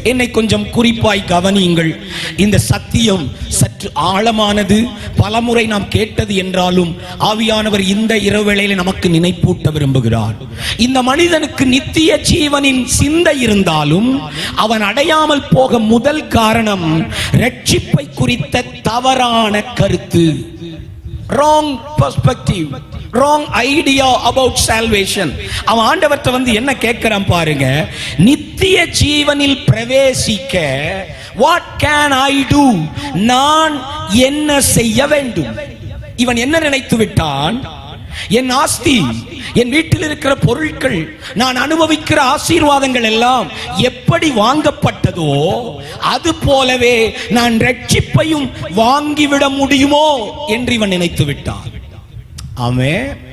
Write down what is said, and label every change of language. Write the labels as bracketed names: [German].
[Tamil] என்னை கொஞ்சம் குறிப்பாய் கவனியுங்கள். இந்த சத்தியம் சற்று ஆழமானது, பலமுறை நாம் கேட்டது என்றாலும் ஆவியானவர் இந்த இரவேளையிலே நமக்கு நினைப்பூட்ட விரும்புகிறார். இந்த மனிதனுக்கு நித்திய ஜீவனின் சிந்தை இருந்தாலும் அவன் அடையாமல் போக முதல் காரணம் ரட்சிப்பை குறித்த தவறான கருத்து. [English] Wrong perspective, wrong idea about salvation. [Tamil] அவன் ஆண்டவர்ட்ட வந்து என்ன கேட்கிறான் பாருங்க, நித்திய ஜீவனில் பிரவேசிக்க [English] what can I do? [Tamil] நான் என்ன செய்ய வேண்டும்? இவன் என்ன நினைத்து விட்டான்? என் ஆஸ்தி, என் வீட்டில் இருக்கிற பொருட்கள், நான் அனுபவிக்கிற ஆசீர்வாதங்கள் எல்லாம் எப்படி வாங்கப்பட்டதோ அது போலவே நான் ரட்சிப்பையும் வாங்கிவிட முடியுமோ என்று இவன் நினைத்து விட்டான். ஆமென்.